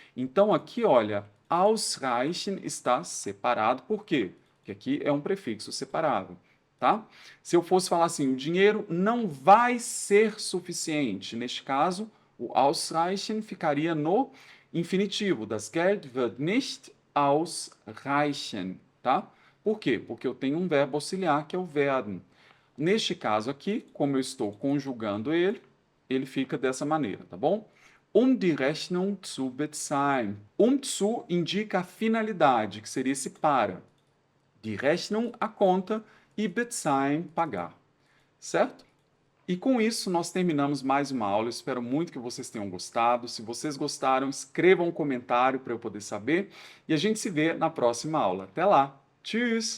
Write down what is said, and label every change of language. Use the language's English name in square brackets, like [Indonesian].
[Portuguese] Então, aqui, olha, ausreichen está separado, por quê? Porque aqui é um prefixo separável, tá? Se eu fosse falar assim, o dinheiro não vai ser suficiente, neste caso, o ausreichen ficaria no infinitivo. [German] Das Geld wird nicht ausreichen, tá? [Portuguese] Por quê? Porque eu tenho um verbo auxiliar que é o werden. Neste caso aqui, como eu estou conjugando ele, ele fica dessa maneira, tá bom? [German] Die Rechnung zu bezahlen. [Portuguese] Zu indica a finalidade, que seria esse para. Die Rechnung, a conta, e bezahlen, pagar. Certo? E com isso, nós terminamos mais uma aula. Eu espero muito que vocês tenham gostado. Se vocês gostaram, escrevam um comentário para eu poder saber. E a gente se vê na próxima aula. Até lá! Tschüss!